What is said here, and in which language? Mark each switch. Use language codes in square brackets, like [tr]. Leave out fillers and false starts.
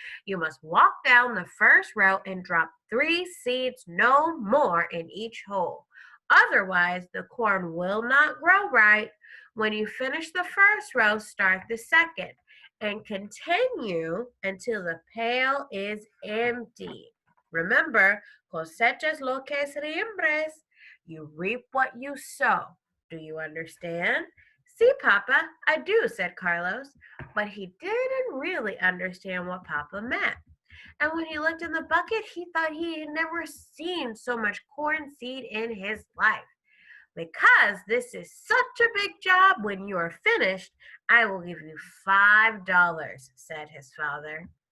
[en] You must walk down the first row and drop 3 seeds, no more, in each hole. Otherwise, the corn will not grow right. When you finish the first row, start the second and continue until the pail is empty. [es] Remember, cosechas lo que siembres. [en] You reap what you sow. Do you understand? See, Papa, I do, said Carlos, but he didn't really understand what Papa meant. And when he looked in the bucket, he thought he had never seen so much corn seed in his life. Because this is such a big job, when you are finished, I will give you $5, said his father.